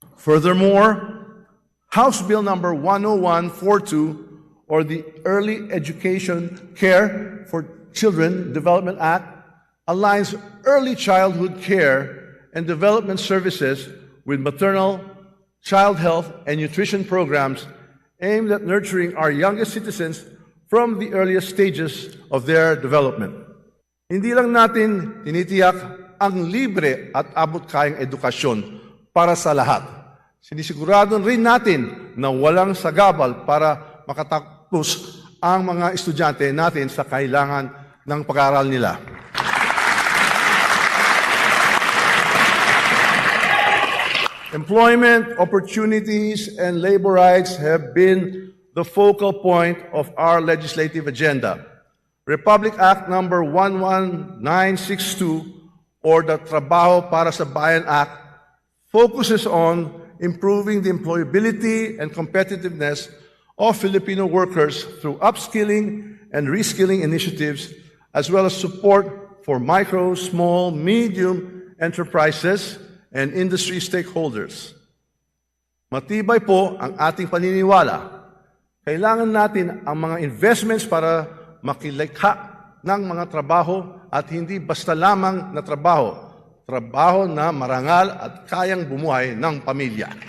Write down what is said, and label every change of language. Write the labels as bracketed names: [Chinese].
[English] Furthermore, House Bill number 10142, or the Early Education Care for Children Development Act, aligns early childhood care and development services with maternal, child health, and nutrition programs aimed at nurturing our youngest citizens from the earliest stages of their development. [Filipino] Hindi lang natin tinitiyak ang libre at abot-kayang edukasyon para sa lahat. Sinisigurado rin natin na walang sagabal para makatapos ang mga estudyante natin sa kailangan ng pag-aaral nila. [English] Employment opportunities and labor rights have been the focal point of our legislative agenda. Republic Act number 11962, or the Trabaho para sa Bayan Act, focuses on improving the employability and competitiveness of Filipino workers through upskilling and reskilling initiatives, as well as support for micro, small, medium enterprises and industry stakeholders. [Filipino] Matibay po ang ating paniniwala. Kailangan natin ang mga investments para makilikha ng mga trabaho at hindi basta lamang na trabaho, trabaho na marangal at kayang bumuhay ng pamilya.